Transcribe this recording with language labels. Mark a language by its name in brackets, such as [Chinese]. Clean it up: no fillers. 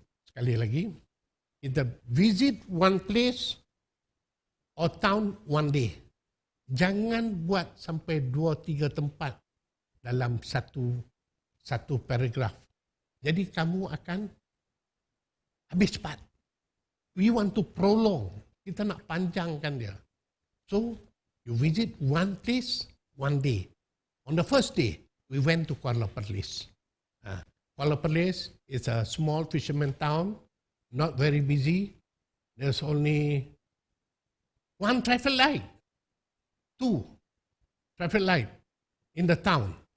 [Malay] Sekali lagi, kita [English] visit one place or town one day. [Malay] Jangan buat sampai 2-3 tempat dalam satu paragraf. Jadi kamu akan habis cepat. [English] We want to prolong. [Malay] Kita nak panjangkan dia. [English] So, you visit one place one day. On the first day, we went to Kuala Perlis. Kuala Perlis is a small fisherman town, not very busy. There's only one traffic light, 2 traffic light. in the town.